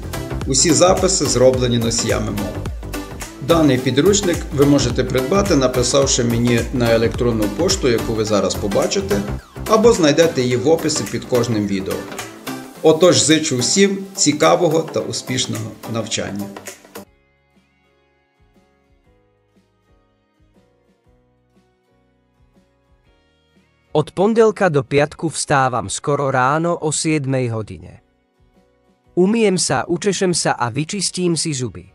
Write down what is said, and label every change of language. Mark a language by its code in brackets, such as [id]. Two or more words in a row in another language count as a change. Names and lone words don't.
[uk] Усі записи зроблені носіями мови. Даний підручник ви можете придбати, написавши мені на електронну пошту, яку ви зараз побачите, або знайдете її в описі під кожним відео. Отож, зичу всім цікавого та успішного навчання. [sk] Od pondelka do piatku vstávam skoro ráno o 7 hodine. Umyjem sa, učešem sa a vyčistím si zuby.